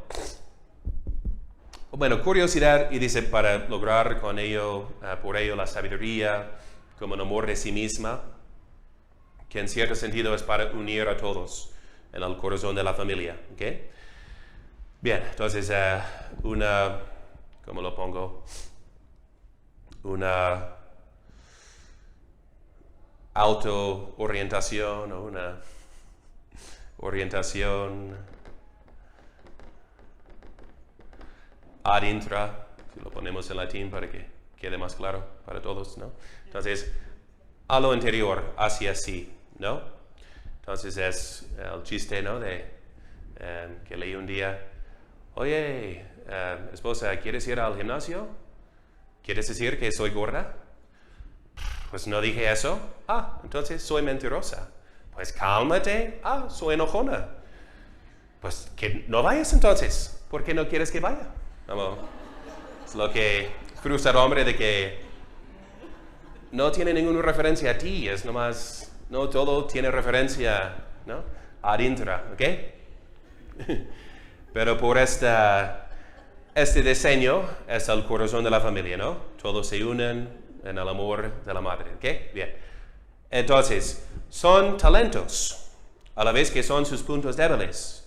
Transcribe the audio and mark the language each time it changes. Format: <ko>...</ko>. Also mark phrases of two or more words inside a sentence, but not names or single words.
<es>Bueno, curiosidad, y dice, para lograr con ello, por ello la sabiduría, como un amor de sí misma, que en cierto sentido es para unir a todos en el corazón de la familia, ¿ok? Bien, entonces ¿cómo lo pongo? Una auto-orientación o una orientación</es> <la>ad intra,</la> <es>si lo ponemos en latín para que quede más claro para todos, ¿no? Entonces, a lo interior, hacia sí, ¿no? Entonces es el chiste, ¿no? Que leí un día, oye, esposa, ¿quieres ir al gimnasio? ¿Quieres decir que soy gorda? Pues no dije eso. Entonces soy mentirosa. Pues cálmate. Soy enojona. Pues que no vayas entonces. ¿Por qué no quieres que vaya? Es lo que frustra al hombre de que no tiene ninguna referencia a ti, es nomás, no todo tiene referencia, ¿no?</es> <la>Ad intra,</la> <es>¿ok? Pero por este diseño es el corazón de la familia, ¿no? Todos se unen en el amor de la madre, ¿ok? Bien. Entonces, son talentos, a la vez que son sus puntos débiles.</es>